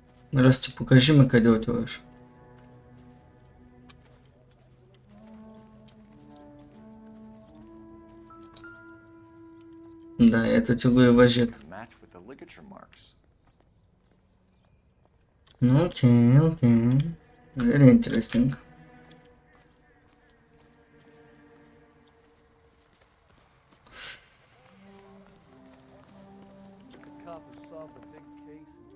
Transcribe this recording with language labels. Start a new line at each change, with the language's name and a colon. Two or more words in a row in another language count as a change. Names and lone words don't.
Bulgarian: Расти, покажи ми къде отиваш. Да, ето ти го и въжит.
English: Match with the ligature marks.
Bulgarian: Окей, окей.
English: Very interesting. The cop has solved a big case.